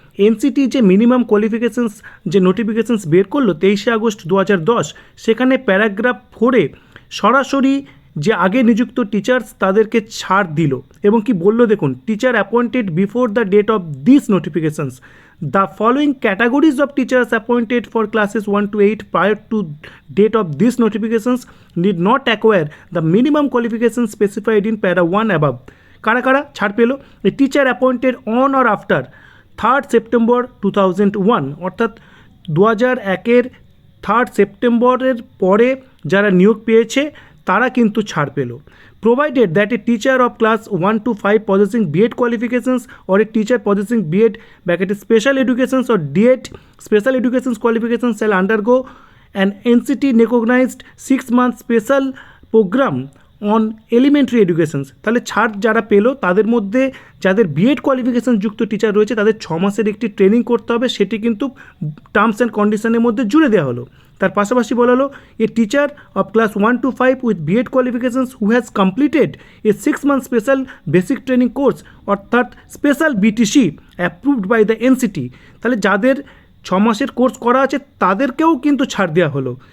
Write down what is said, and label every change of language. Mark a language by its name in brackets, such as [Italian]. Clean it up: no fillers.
[Bangla] NCT যে minimum qualifications যে notifications বের করলো 23 আগস্ট 2010, সেখানে প্যারাগ্রাফ 4-এ সরাসরি যে আগে নিযুক্ত টিচার্স তাদেরকে ছাড় দিল এবং কি বললো দেখুন, [English] Teacher appointed before the date of this notifications, the following categories of teachers appointed for classes 1 to 8 prior to date of these notifications need not acquire the minimum qualifications specified in para 1 above. [Bangla] কারা কারা ছাড় পেল? [English] a teacher appointed on or after 3rd September 2001, [Bangla] অর্থাৎ 2001-এর 3rd সেপ্টেম্বরের পরে যারা নিয়োগ পেয়েছে তারা কিন্তু ছাড় পেল। [English] Provided that a teacher of class 1 to 5 possessing B.Ed qualifications or a teacher possessing B.Ed special educations or D.Ed special educations qualifications shall undergo an NCT recognized 6-month special program on elementary educations. [Bangla] তাহলে ছাড় যারা পেলো তাদের মধ্যে যাদের B.Ed qualification যুক্ত teacher রয়েছে তাদের 6 মাসের একটি ট্রেনিং করতে হবে, সেটি কিন্তু টার্মস অ্যান্ড কন্ডিশনের মধ্যে জুড়ে দেওয়া হলো। [English] তার পাশাপাশি বলা হলো a teacher of class 1 to 5 with B.Ed qualifications who has completed a 6-month special basic training course অর্থাৎ special BTC approved by the NCT, [Bangla] তাহলে যাদের 6 মাসের কোর্স করা আছে তাদেরকেও কিন্তু ছাড় দেওয়া হলো।